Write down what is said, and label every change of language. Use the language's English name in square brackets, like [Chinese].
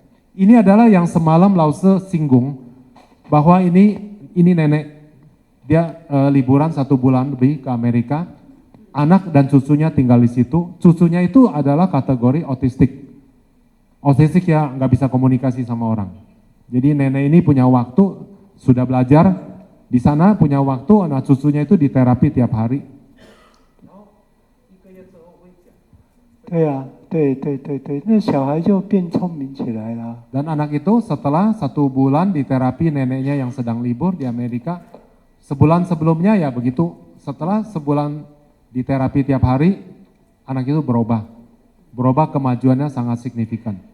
[Indonesian] Ini adalah yang semalam Lause singgung bahwa ini nenek dia liburan 1 bulan lebih ke Amerika, anak dan cucunya tinggal di situ. Cucunya itu adalah kategori autistik. Autistik ya nggak bisa komunikasi sama orang. Jadi nenek ini punya waktu, sudah belajar di sana, punya waktu, anak cucunya itu diterapi tiap hari. [Chinese] 对啊，对，那小孩就变聪明起来了。 [Indonesian] Dan anak itu setelah 1 bulan diterapi neneknya yang sedang libur di Amerika, sebulan sebelumnya ya begitu, setelah sebulan diterapi tiap hari, anak itu berubah kemajuannya sangat signifikan.